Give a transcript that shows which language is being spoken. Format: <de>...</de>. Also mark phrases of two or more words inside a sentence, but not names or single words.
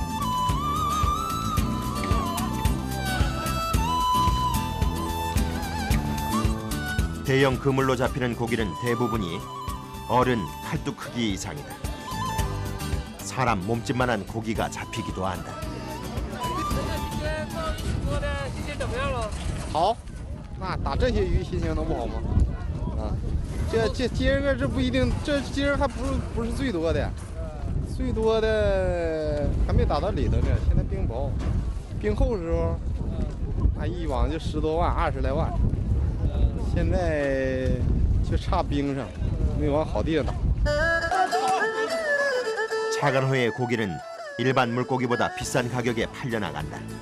<ko>대형 그물로 잡히는 고기는 대부분이 어른 칼뚝 크기 이상이다. 사람 몸집만한 고기가 잡히기도 한다.</ko> <zh>好，那打这些鱼心情能不好吗？啊，这今儿个这不一定，这今儿还不是最多的，最多的还没打到里头呢，现在冰雹，冰厚时候，那一网就10多万、20来万，现在就差冰上，没往好地方打。</zh> <ko>차간호의 고기는 일반 물고기보다 비싼 가격에 팔려나간다.</ko>